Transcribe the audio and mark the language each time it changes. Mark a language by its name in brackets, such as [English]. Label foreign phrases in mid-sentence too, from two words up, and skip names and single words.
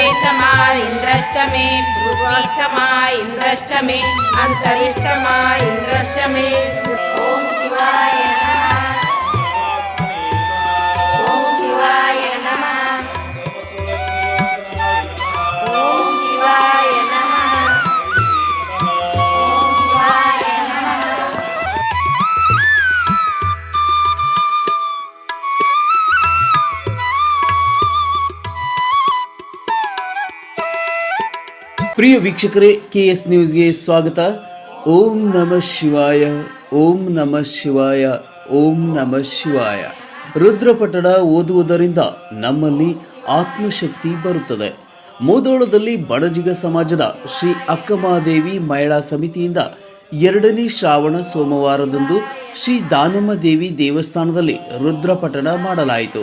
[Sanskrit] मा इन्द्रश्च मे पृथ्वी च मा इन्द्रश्च मे अन्तरिक्ष मा इन्द्रश्च मे ॐ शिवाय नमः ॐ शिवाय नमः ॐ शिवाय नमः ॐ शिवाय नमः [Kannada] ಪ್ರಿಯ ವೀಕ್ಷಕರೇ, ಕೆಎಸ್ ನ್ಯೂಸ್ಗೆ ಸ್ವಾಗತ. [Sanskrit] ಓಂ ನಮಃ ಶಿವಾಯ, ಓಂ ನಮಃ ಶಿವಾಯ, ಓಂ ನಮಃ ಶಿವಾಯ. [Kannada] ರುದ್ರಪಠಣ ಓದುವುದರಿಂದ ನಮ್ಮಲ್ಲಿ ಆತ್ಮಶಕ್ತಿ ಬರುತ್ತದೆ. ಮುಧೋಳದಲ್ಲಿ ಬಣಜಿಗ ಸಮಾಜದ ಶ್ರೀ ಅಕ್ಕಮಹಾದೇವಿ ಮಹಿಳಾ ಸಮಿತಿಯಿಂದ 2ನೇ ಶ್ರಾವಣ ಸೋಮವಾರದಂದು ಶ್ರೀ ದಾನಮ್ಮ ದೇವಿ ದೇವಸ್ಥಾನದಲ್ಲಿ ರುದ್ರಪಠಣ ಮಾಡಲಾಯಿತು.